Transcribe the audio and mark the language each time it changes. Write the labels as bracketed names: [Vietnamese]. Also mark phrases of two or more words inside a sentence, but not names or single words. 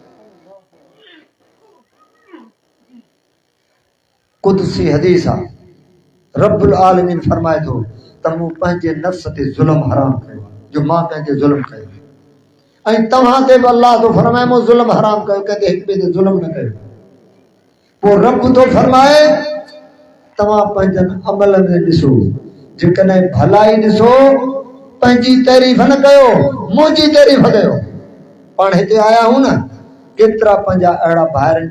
[Sindhi] قدسی حدیث [Arabic] رب العالمین [Sindhi] فرمائے دو تمو پنجے نفس تے ظلم حرام کयो جو मां पंहिंजे ज़ुल्म कयो ऐं तव्हां ते बि अल्लाह थो फरमाए मूं ज़ुल्म हराम कयो कंहिंखे हिक ॿिए ते ज़ुल्म न कयो पोइ रब थो फरमाए तव्हां पंहिंजनि अमलनि में ॾिसो जेकॾहिं भलाई ॾिसो पंहिंजी तारीफ़ न कयो मुंहिंजी तारीफ़ कयो पाण हिते आया आहियूं न केतिरा पंहिंजा अहिड़ा भाइर आहिनि